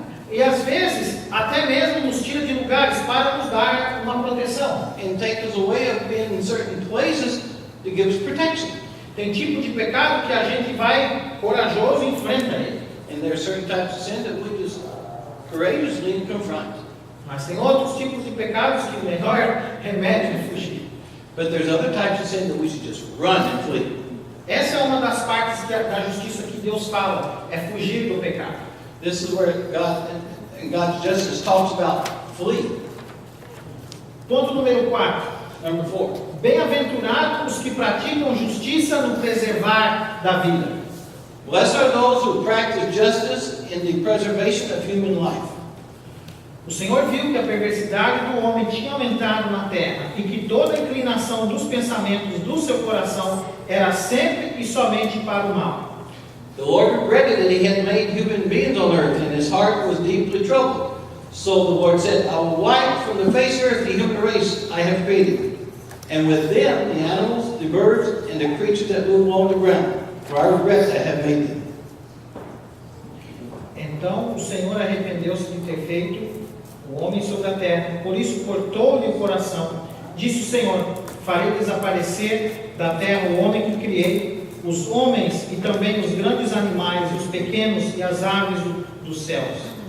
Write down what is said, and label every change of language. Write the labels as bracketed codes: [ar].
[pt] E às vezes, até mesmo nos tira de lugares para nos dar uma proteção. [en] And take us away of being in certain places to give us protection. [pt] Tem tipo de pecado que a gente vai corajoso e enfrenta ele. [en] And there are certain types of sin that we just courageously confront. [pt] Mas tem outros tipos de pecados que o melhor remédio é fugir. [en] But there's other types of sin that we should just run and flee. [pt] Essa é uma das partes da justiça que Deus fala, é fugir do pecado. [en] This is where God's justice talks about flee. [pt] Ponto número 4. [en] Number 4. [pt] Bem-aventurados os que praticam justiça no preservar da vida. [en] Blessed are those who practice justice in the preservation of human life. [pt] O Senhor viu que a perversidade do homem tinha aumentado na terra e que toda a inclinação dos pensamentos do seu coração era sempre e somente para o mal. [en] The Lord regretted that He had made human beings on earth, and His heart was deeply troubled. So the Lord said, I will wipe from the face of the earth the human race I have created, and with them the animals, the birds, and the creatures that move along the ground, for I regret that I have made them. [pt] Então o Senhor arrependeu-se de ter feito o homem sobre a terra, por isso cortou-lhe o coração. Disse o Senhor: farei desaparecer da terra o homem que criei, os homens e também os grandes animais, os pequenos e as aves dos céus.